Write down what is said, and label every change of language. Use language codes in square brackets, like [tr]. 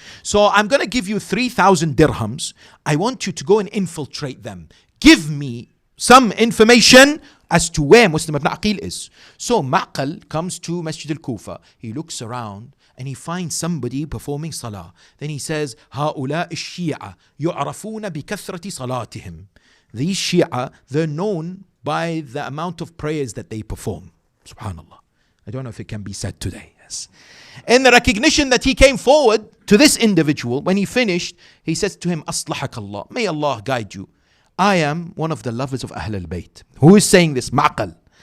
[en] So I'm going to give you 3,000 dirhams. I want you to go and infiltrate them. Give me some information as to where Muslim ibn Aqil is. So Ma'qal comes to Masjid al-Kufa. He looks around and he finds somebody performing salah. Then he says, [ar] هؤلاء الشيعة يعرفون بكثرة صلاتهم. [en] These Shia, they're known by the amount of prayers that they perform. Subhanallah. I don't know if it can be said today. Yes. In the recognition that he came forward to this individual, when he finished, he says to him, [ar] أصلحك الله. [en] May Allah guide you. I am one of the lovers of Ahl al-Bayt. Who is saying this? Ma'qal.